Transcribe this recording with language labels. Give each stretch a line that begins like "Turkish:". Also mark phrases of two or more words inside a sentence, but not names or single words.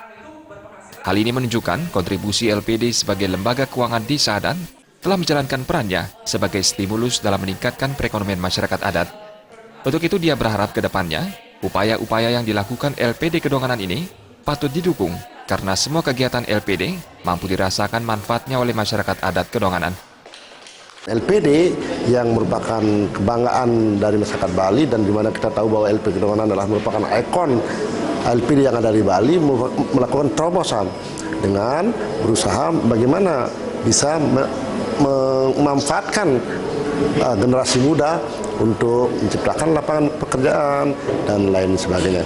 Indonesian: Hal ini menunjukkan kontribusi LPD sebagai lembaga keuangan desa adat telah menjalankan perannya sebagai stimulus dalam meningkatkan perekonomian masyarakat adat. Untuk itu dia berharap ke depannya, upaya-upaya yang dilakukan LPD Kedonganan ini patut didukung karena semua kegiatan LPD mampu dirasakan manfaatnya oleh masyarakat adat Kedonganan. LPD yang merupakan kebanggaan dari masyarakat Bali dan di mana kita tahu bahwa LPD Kedonganan adalah merupakan ikon LPD yang ada di Bali, melakukan terobosan dengan berusaha bagaimana bisa memanfaatkan generasi muda untuk menciptakan lapangan pekerjaan dan lain sebagainya.